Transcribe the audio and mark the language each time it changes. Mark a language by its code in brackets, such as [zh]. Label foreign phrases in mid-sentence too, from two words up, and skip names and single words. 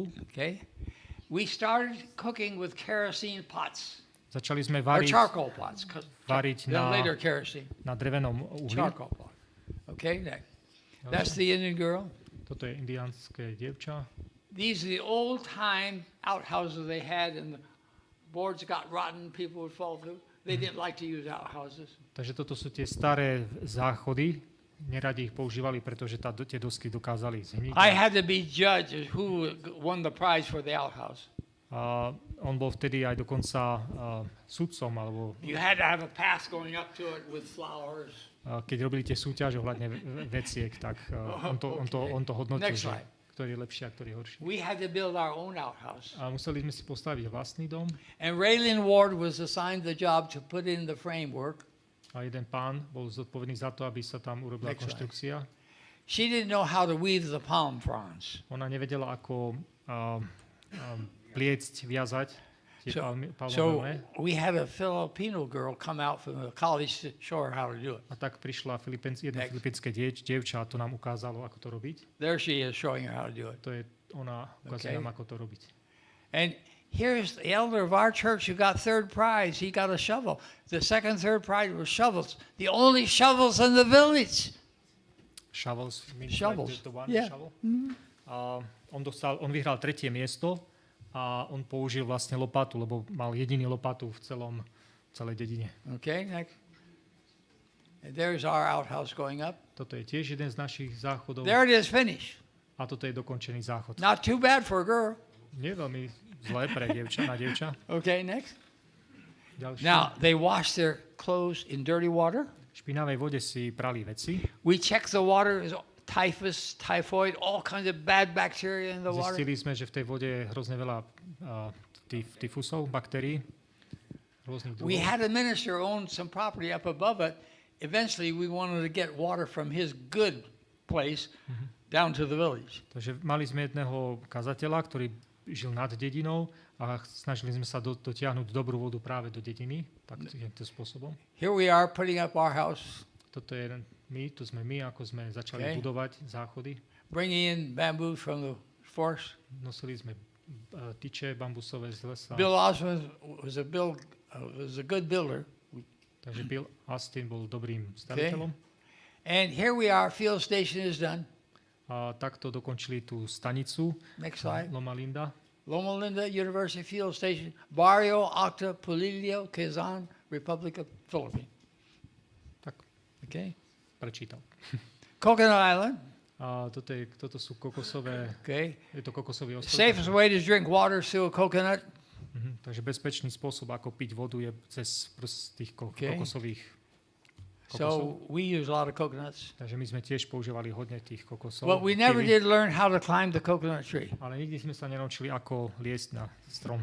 [en] Okay. We started cooking with kerosene pots. [sk] Začali sme [en] Or [sk] variť [en] charcoal pots. [sk] variť [en] Then later kerosene. [sk] na drevenom uhli. [en] Charcoal pot. Okay, that's the Indian girl. [sk] Toto je indiánske dievča. [en] These are the old time outhouses they had, and the boards got rotten, people would fall through. They didn't like to use outhouses. [sk] Takže toto sú tie staré záchody. Neradi ich používali, pretože tie dosky dokázali zhniť. [en] I had to be judged as who won the prize for the outhouse. [sk] On bol vtedy aj dokonca sudcom, alebo [en] You had to have a path going up to it with flowers. [sk] keď robili tie súťaže ohľadne veciek, tak on to hodnotil, [en] Next [sk] že [en] slide. [sk] ktorý je lepší a ktorý je horší. [en] We had to build our own outhouse. [sk] A museli sme si postaviť vlastný dom [en] And Raylin Ward was assigned the job to put in the framework. [sk] a jeden pán bol zodpovedný za to, aby sa tam urobila [en] Next slide. [sk] konštrukcia. [en] She didn't know how to weave the palm fronds. [sk] Ona nevedela, ako pliecť, viazať tie [en] So [sk] palmové. [en] we had a Filipino girl come out from the college to show her how to do it. [sk] A tak prišla jedno [en] Next. [sk] filipínske dievča a to nám ukázalo, ako to robiť. [en] There she is showing her how to do it. [sk] To je, ona ukazuje [en] Okay. [sk] nám, ako to robiť. [en] And here's the elder of our church who got third prize. He got a shovel. The second, third prize was shovels. The only shovels in the village. Shovels. Shovels. Like the one Yeah. [sk] shovel. A on vyhral 3. miesto a on použil vlastne lopatu, lebo mal jediný lopatu v celej dedine. [en] Okay, next. And there's our outhouse going up. [sk] Toto je tiež jeden z našich záchodov. [en] There it is, finished. [sk] A toto je dokončený záchod. [en] Not too bad for a girl. [sk] Nie veľmi zlé pre na dievča. [en] Okay, next. [sk] Ďalšie. [en] Now, they wash their clothes in dirty water. [sk] V špinavej vode si prali veci. [en] We check the water, is typhus, typhoid, all kinds of bad bacteria in the water. [sk] Zistili sme, že v tej vode je hrozne veľa tyfusov, baktérií, rôznych [en] We [sk] druhov. [en] had a minister own some property up above it. Eventually, we wanted to get water from his good place down to the village. [sk] Takže mali sme jedného kazateľa, ktorý žil nad dedinou a snažili sme sa dotiahnuť dobrú vodu práve do dediny, takýmto spôsobom. [en] Here we are putting up our house, [sk] Toto je tu sme my, ako sme začali budovať záchody. [en] bringing in bamboo from the forest. [sk] Nosili sme tyče bambusové z lesa. [en] Bill Osmond was a good builder. [sk] Takže Bill Austin bol dobrým staviteľom. [en] And here we are, field station is done. [sk] A takto dokončili tú stanicu [en] Next slide. Loma Linda. Loma Linda University Field Station, Barrio Octa Polillo, Quezon, Republic of Philippines. [sk] Tak, [en] Okay. [sk] prečítal. [en] Coconut Island. [sk] A toto sú kokosové, [en] Okay. [sk] je to kokosový ostrov. [en] Safest way to drink water is through a coconut. [sk] Takže bezpečný spôsob, ako piť vodu, je cez tých kokosových kokosov. [en] So we use a lot of coconuts. [sk] Takže my sme tiež používali hodne tých kokosov. [en] But we never kiwi. did learn how to climb the coconut tree. [sk] Ale nikdy sme sa nenaučili, ako liesť na strom.